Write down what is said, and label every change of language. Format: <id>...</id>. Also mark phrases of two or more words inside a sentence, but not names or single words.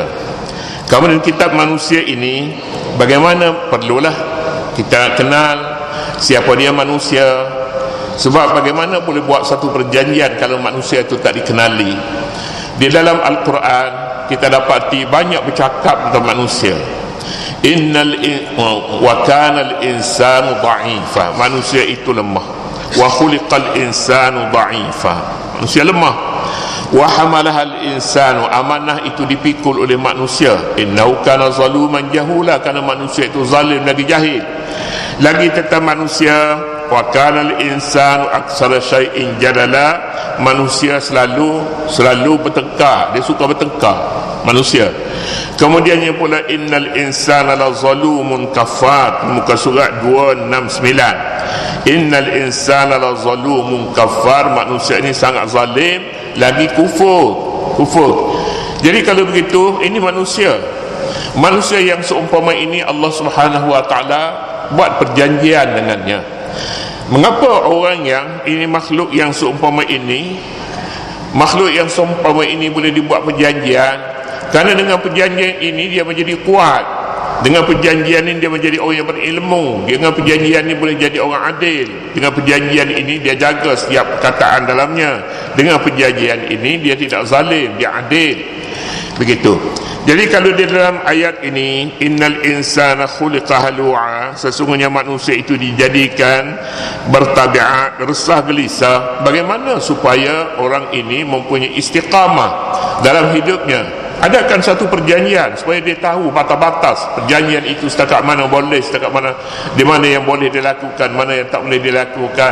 <ms>Kemudian kitab manusia ini bagaimana, perlulah kita kenal siapa dia manusia. Sebab bagaimana boleh buat satu perjanjian kalau manusia itu tak dikenali. Di dalam Al-Quran kita dapati banyak bercakap tentang manusia.</ms> <ar>وكان الإنسان ضعيفا.</ar> <ms>Manusia itu lemah.</ms> <ar>وخلق الإنسان ضعيفا.</ar> <ms>Manusia lemah.</ms> <ar>وحملها الإنسان,</ar> <ms>amanah itu dipikul oleh manusia.</ms> <ar>إنه كان ظلوما جهولا,</ar> <ms>kerana manusia itu zalim lagi jahil. Lagi tentang manusia,</ms> <ar>وكان الإنسان أكثر شيء جدلا,</ar> <ms>manusia selalu bertengkar, dia suka bertengkar manusia. Kemudiannya pula</ms> <ar>إن الإنسان لظلوم كفار,</ar> <ms>muka surat 269.</ms> <ar>إن الإنسان لظلوم كفار,</ar> <ms>manusia ini sangat zalim lagi kufur. Jadi kalau begitu, ini manusia yang seumpama ini</ms> <ar>الله سبحانه وتعالى</ar> <ms>buat perjanjian dengannya. Mengapa orang yang ini makhluk yang seumpama ini boleh dibuat perjanjian? Kerana dengan perjanjian ini dia menjadi kuat. Dengan perjanjian ini dia menjadi orang yang berilmu. Dengan perjanjian ini boleh jadi orang adil. Dengan perjanjian ini dia jaga setiap perkataan dalamnya. Dengan perjanjian ini dia tidak zalim, dia adil. Begitu. Jadi kalau di dalam ayat ini,</ms> <ar>إن الإنسان خلق هلوعا,</ar> <ms>sesungguhnya manusia itu dijadikan bertabiat resah gelisah. Bagaimana supaya orang ini mempunyai istiqamah dalam hidupnya? Adakan satu perjanjian supaya dia tahu batas-batas perjanjian itu, setakat mana boleh, setakat mana, di mana yang boleh dilakukan, mana yang tak boleh dilakukan.</ms>